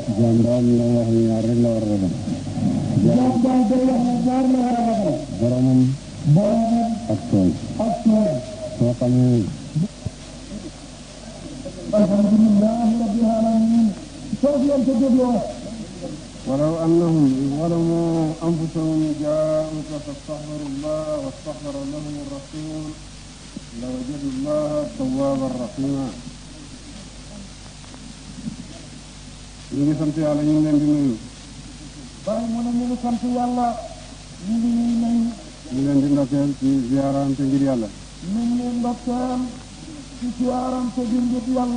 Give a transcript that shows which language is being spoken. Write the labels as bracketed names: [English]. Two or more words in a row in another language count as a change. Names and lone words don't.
[Wolof] jaam daal la wax ni ñaar rek la war a ragal. jaam daal day wax ne ñaar la war a ragal. boromam. boromam. ak tooñ. ak tooñ. soo xamee. [Arabic] الحمد لله رب العالمين. [Wolof] foofu yéen ko dégloo. [Arabic] ولو أنهم ظلموا أنفسهم جاءوك فاستغفروا الله واستغفر لهم الرسول لوجدوا الله توابا رحيما. [Wolof] ñu ngi sant yàlla ñu ngi leen di nuyu. bari mu ne ñu ngi sant yàlla. ñu ngi nuyu. ñu leen di ndokkeel ci ziyaarante ngir yàlla. ñu ngi ndokkeel ci ziyaarante ngir yàlla.